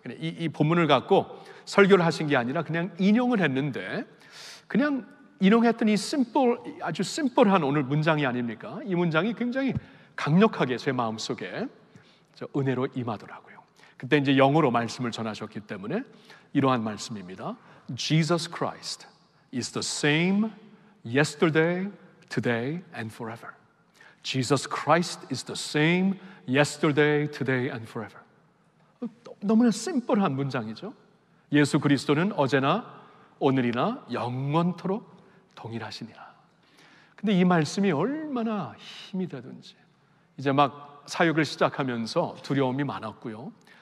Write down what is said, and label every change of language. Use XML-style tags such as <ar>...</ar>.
<ko>이 본문을 갖고 설교를 하신 게 아니라 그냥 인용을 했는데, 그냥 인용했더니 아주 심플한 오늘 문장이 아닙니까? 이 문장이 굉장히 강력하게 제 마음속에 은혜로 임하더라고요. 그때 이제 영어로 말씀을 전하셨기 때문에 이러한 말씀입니다.</ko> <en>Jesus Christ is the same yesterday, today and forever. Jesus Christ is the same yesterday, today and forever.</en> <ko>너무나 심플한 문장이죠. 예수 그리스도는 어제나 오늘이나 영원토록 동일하시니라. 근데 이 말씀이 얼마나 힘이 되든지, 이제 막 사역을 시작하면서 두려움이 많았고요.</ko>